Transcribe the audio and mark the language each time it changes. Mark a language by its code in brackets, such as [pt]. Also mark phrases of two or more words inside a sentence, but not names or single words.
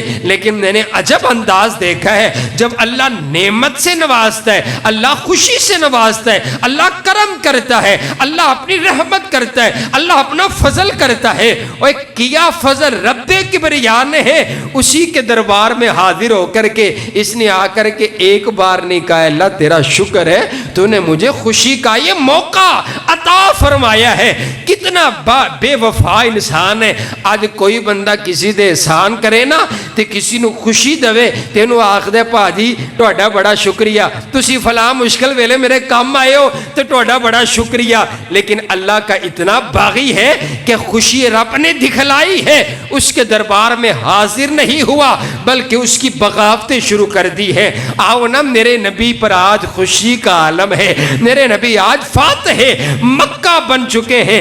[ur] لیکن میں نے عجب انداز دیکھا ہے جب اللہ نعمت سے نوازتا ہے، اللہ خوشی سے نوازتا ہے، اللہ کرم کرتا ہے، اللہ اپنی رحمت کرتا ہے، اللہ اپنا فضل کرتا ہے، اور کیا فضل رب کبریاء نے ہے، اسی کے دربار میں حاضر ہو کر کے اس نے آ کر کے ایک بار نہیں کہا اللہ تیرا شکر ہے تو نے مجھے خوشی کا یہ موقع عطا فرمایا ہے۔ [pa] کتنا بے وفا انسان ہے، آج کوئی بندہ کسی دے احسان کرے نا تے کسی نو خوشی دوے تینو آکھ دے پاجی تہاڈا بڑا شکریہ، تسی فلاں مشکل ویلے میرے کام آئے ہو تے تہاڈا بڑا شکریہ، [ur] لیکن اللہ کا اتنا باغی ہے کہ خوشی رب نے دکھلائی ہے اس کے دربار میں حاضر نہیں ہوا بلکہ اس کی بغاوتیں شروع کر دی ہے۔ آؤ نا میرے نبی پر آج خوشی کا عالم ہے، میرے نبی آج فاتح مکہ بن چکے ہیں۔